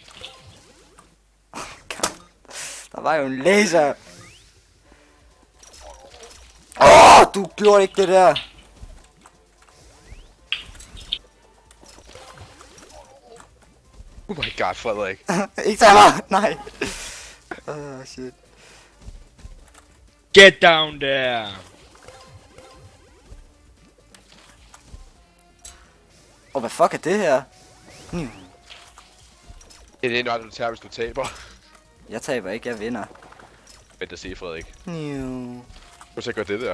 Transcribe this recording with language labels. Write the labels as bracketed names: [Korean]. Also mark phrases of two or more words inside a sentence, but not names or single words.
[Danish] Der var jo en laser. Du gjorde ikke det der. [English] Oh my god, Frederik. [Danish] Ikke tag mig, nej. Shit. [English] Get down there. [Danish] Hvad fuck er det her? Det er noget, du tager, hvis du taber. Jeg taber ikke, jeg vinder. Vent at se, Frederik. Nu. Du så gør det der.